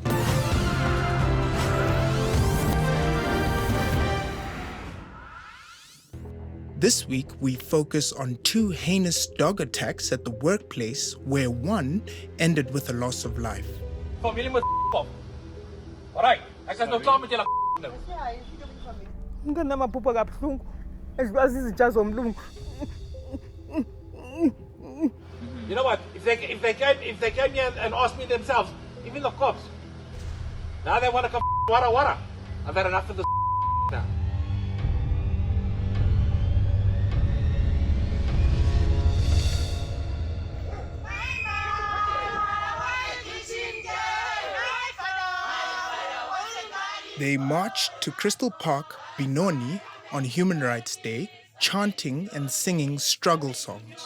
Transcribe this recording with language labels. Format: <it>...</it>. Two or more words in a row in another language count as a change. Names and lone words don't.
<en>This week, we focus on two heinous dog attacks at the workplace where one ended with a loss of life.</en> <af>Familie moet op. Alright, ek is nou klaar met julle nou.</af> <zu>Ngana maphupha kabuhlungu. Ezibazi izitsha zomlungu.</zu> <en>You know what? If they came here and asked me themselves, even the cops, now they want to come wara. I've had enough of this now. They marched to Crystal Park, Benoni, on Human Rights Day, chanting and singing struggle songs.</en>